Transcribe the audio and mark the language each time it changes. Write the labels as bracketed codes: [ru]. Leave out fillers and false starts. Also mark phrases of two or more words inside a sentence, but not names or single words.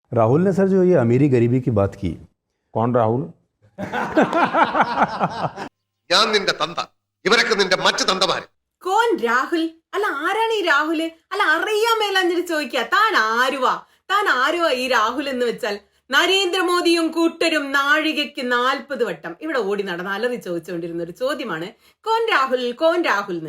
[hi] राहुल ने सर जो ये अमीरी गरीबी की बात की, कौन राहुल? [ml] ഞാൻ നിന്റെ തന്ത, ഇവരൊക്കെ നിന്റെ മറ്റു തന്തമാര്. [hi] कौन राहुल? [ml] അല്ല, ആരാണ് ഈ രാഹുല്? അല്ല, അറിയാൻ മേലാഞ്ഞിട്ട് ചോദിക്കുക, താൻ ആരുവാ ഈ രാഹുൽ എന്ന് വെച്ചാൽ? നരേന്ദ്രമോദിയും കൂട്ടരും നാഴികയ്ക്ക് 40 വട്ടം ഇവിടെ ഓടി നടന്ന് അലറി ചോദിച്ചുകൊണ്ടിരുന്ന ഒരു ചോദ്യമാണ് [hi] कौन राहुल [ml] എന്ന്.